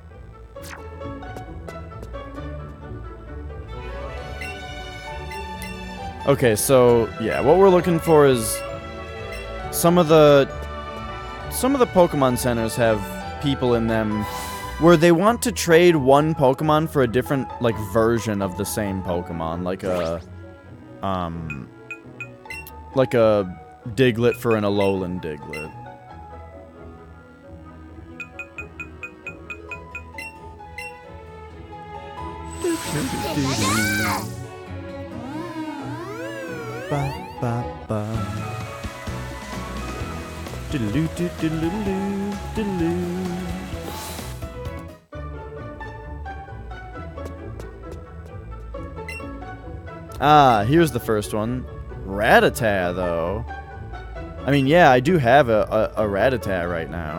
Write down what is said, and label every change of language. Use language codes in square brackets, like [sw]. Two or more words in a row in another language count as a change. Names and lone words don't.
[en] Okay, so yeah, what we're looking for is some of the Pokemon centers have people in them where they want to trade one Pokemon for a different like version of the same Pokemon, like a Diglett for an Alolan Diglett. Ba, ba, ba. Diddle-oo, diddle-oo, diddle-oo. Ah, here's the first one. Rattata, though. I mean, yeah, I do have a Rattata right now.